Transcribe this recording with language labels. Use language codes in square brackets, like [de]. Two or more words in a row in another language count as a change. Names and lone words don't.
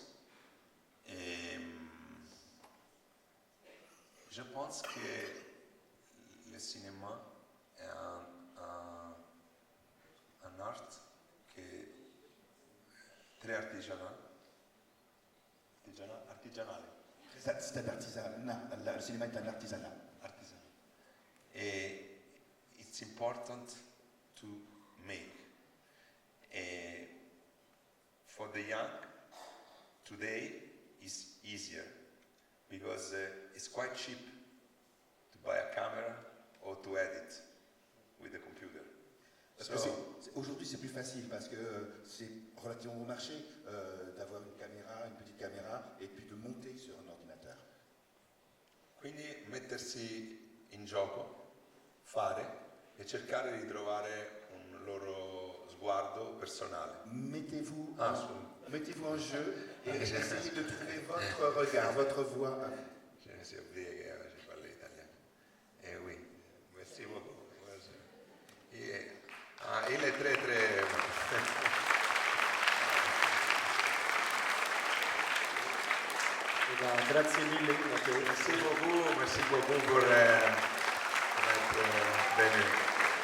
[fr] Et je pense que le cinéma est un art qui est très artisanal. Artisanale. C'est un artisanat. Le cinéma est un artisanat. [en] Et it's important to make. And for the young, today is easier because it's quite cheap to buy a camera or to edit with the computer. [fr] Parce que aujourd'hui c'est plus facile parce que c'est relativement bon marché d'avoir une petite caméra et puis de monter sur un ordinateur. [it] Quindi mettersi in gioco, fare e cercare di trovare un loro sguardo personale. [fr] Mettez-vous en jeu et essayez de trouver votre regard, votre voix. Je si oublié che je parlais italien. Eh oui, merci beaucoup. Il est très très... [it] Grazie mille Matteo. [fr] Merci beaucoup pour être venu.